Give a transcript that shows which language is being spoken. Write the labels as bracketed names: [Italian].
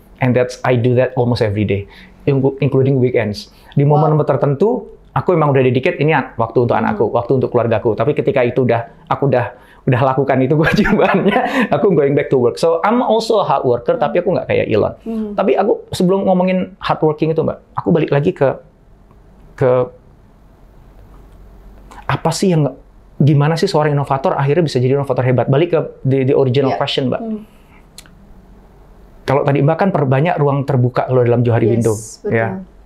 [English] And I do that almost every day, including weekends. [Indonesian] Di momen tertentu, aku memang udah dedicate ini waktu untuk anakku, waktu untuk keluargaku. Tapi ketika itu aku udah lakukan itu kewajibannya, aku [English] going back to work. So I'm also a hard worker, [Indonesian] tapi aku nggak kayak Elon. Tapi aku sebelum ngomongin hard working itu Mbak, aku balik lagi ke apa sih yang gimana sih seorang inovator akhirnya bisa jadi inovator hebat? Balik ke [English] the original question [Indonesian] Mbak. Kalau tadi Mbak kan perbanyak ruang terbuka kalau dalam Johari Window, ya.